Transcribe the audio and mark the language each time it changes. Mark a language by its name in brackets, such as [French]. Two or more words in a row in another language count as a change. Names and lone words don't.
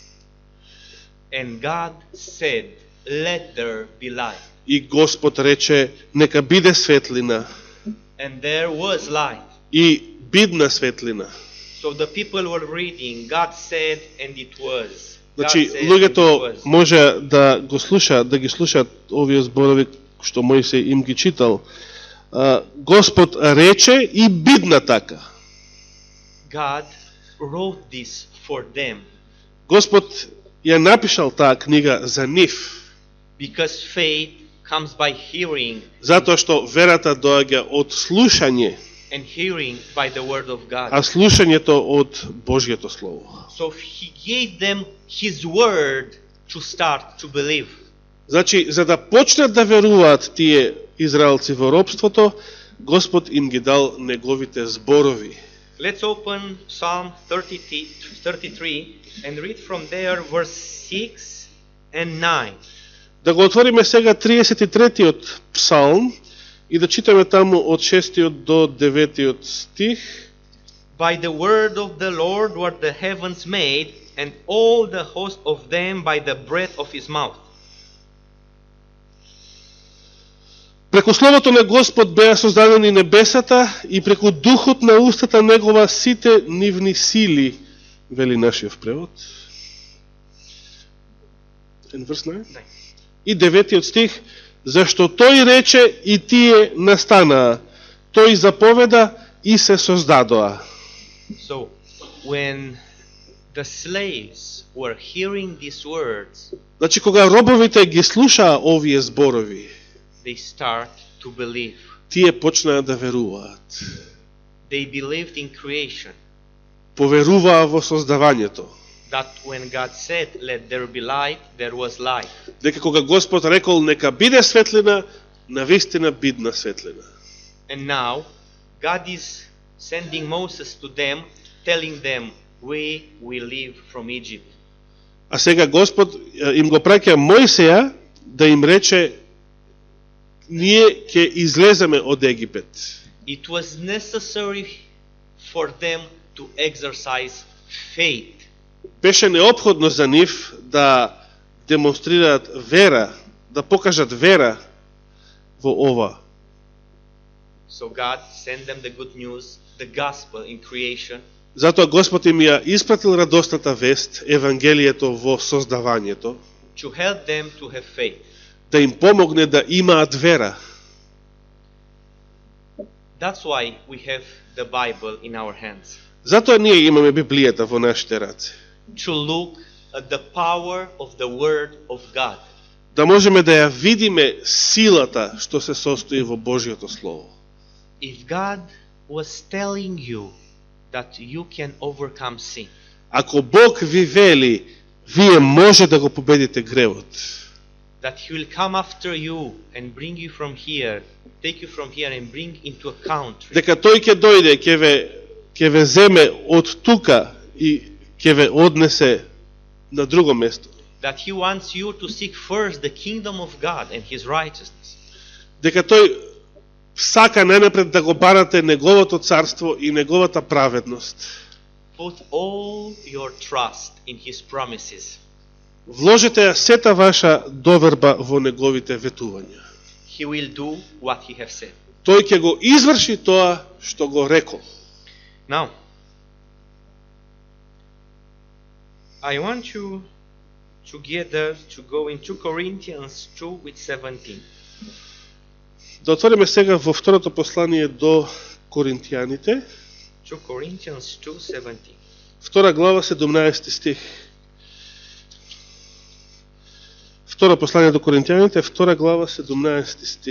[English] And God said, let there be light. [Macedonian] И Господ рече, нека биде светлина, [English] And there was light. [Macedonian] и бидна светлина. [English] So the people were reading, God said, and it was. God [Macedonian] Значи, [English] said, and it [Macedonian] луѓето [English] was. [Macedonian] може да го слушаат, да ги слушаат овие зборови што Мојсей им ги читал. Господ рече и бидна така. [English] God wrote this for them [Macedonian] Господ ја напишал таа книга за нив, [English] because faith comes by hearing, [Macedonian] затоа што верата доаѓа од слушање, [English] and hearing by the word of God. [Macedonian] а слушањето од Божјето Слово. [English] So he gave them his word to start to believe. [Macedonian] Значи, за да почнат да веруваат тие израелци во робството, Господ им ги дал неговите зборови. [English] Let's open Psalm 33 and read from there verse 6 and 9. [Macedonian] Да го отвориме сега 33-тиот псалм и да читаме таму од 6-тиот до 9-тиот стих. [English] By the word of the Lord were the heavens made, and all the host of them by the breath of his mouth. [Macedonian] Преку словото на Господ беа создадени небесата и преку духот на устата негова сите нивни сили, вели нашиот превод. И 9 стих, зашто тој рече и тие настанаа, тој заповеда и се создадоа. [English] So, when the slaves were hearing these words, [Macedonian] Значи, кога робовите ги слушаа овие зборови, [English] they start to believe. [Macedonian] тие почнаа да веруваат. [English] They believed in creation. [Macedonian] Поверуваа во создавањето. [English] That when God said, let there be light, there was light. [Macedonian] Дека кога Господ рекол нека биде светлина, навистина бидна светлина. [English] And now, God is sending Moses to them, telling them, we will leave from Egypt. [Macedonian] А сега Господ им го праќа Мојсеја да им рече ние ќе излеземе од Египет. [English] It was necessary for them to exercise faith. [Macedonian] Беше неопходно за нив да демонстрираат вера, да покажат вера во ова. [English] So God sent them the good news, the gospel in creation. [Macedonian] Затоа Господ им ја испратил радосната вест, Евангелието во создавањето, [English] To help them to have faith. [Macedonian] да им помогне да имаат вера. [English] That's why we have the Bible in our hands. [Macedonian] Затоа ние имаме Библијата во нашите раце. [English] To look at the power of the Word of God. [Macedonian] Да можеме да ја видиме силата што се состои во Божјото Слово. [English] If God was telling you that you can overcome sin, [Macedonian] Ако Бог ви вели, вие може да го победите гревот, [English] that He will come after you and bring you from here, take you from here and bring into a country, [Macedonian] дека тој ќе дојде, ќе ве земе од тука и ќе ве однесе на друго место. [English] that He wants you to seek first the kingdom of God and His righteousness, [Macedonian] Дека тој сака најнапред да го барате неговото царство и неговата праведност. [English] put all your trust in His promises. [Macedonian] Вложете ја сета ваша доверба во неговите ветувања. [English] He will do what He has said. [Macedonian] Тој ќе го изврши тоа што го рекол. [English] Now, I want you together to go in 2 Corinthians 2 with 17. [Macedonian] Да отвориме сега во второто послание до Коринтијаните, [English] 2 Corinthians 2:17. [Macedonian] втора глава 17 стих. Второ послание до Коринтијаните, втора глава 17 стих.